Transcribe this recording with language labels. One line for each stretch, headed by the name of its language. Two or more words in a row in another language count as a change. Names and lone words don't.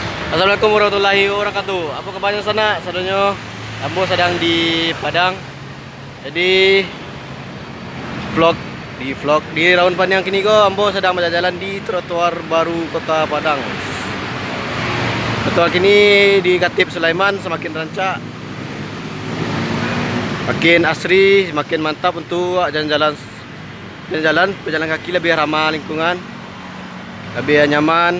Arabic: Assalamualaikum warahmatullahi wabarakatuh.
Indonesian: Apa kabarnya sana? Sadonyo Ambo sedang di Padang. Jadi vlog di Raun Panjang kini ko Ambo sedang berjalan di trotoar baru Kota Padang. Trotoar kini di Khatib Sulaiman semakin rancak, makin asri, makin mantap untuk jalan-jalan pejalan kaki, lebih ramah lingkungan, lebih nyaman.